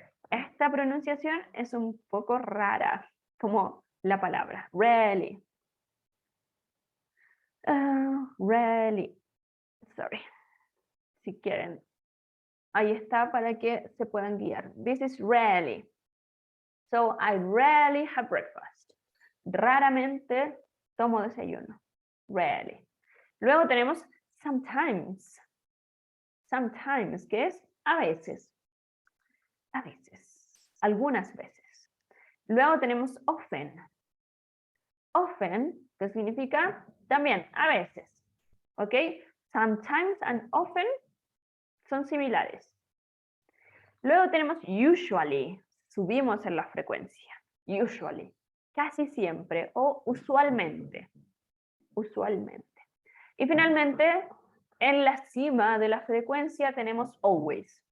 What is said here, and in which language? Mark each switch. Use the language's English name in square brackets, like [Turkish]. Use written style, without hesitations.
[Spanish] Esta pronunciación es un poco rara, como la palabra, rarely. [English] Rarely. Sorry. [Spanish] Si quieren. Ahí está para que se puedan guiar. [English] This is rarely. So I rarely have breakfast. [Spanish] Raramente tomo desayuno. Rarely. Luego tenemos sometimes. Sometimes, que es a veces. A veces. Algunas veces. Luego tenemos often. Often, que significa también a veces. ¿Ok? Sometimes and often son similares. Luego tenemos usually. Subimos en la frecuencia. Usually. Casi siempre o usualmente. Usualmente. Y finalmente, en la cima de la frecuencia tenemos always.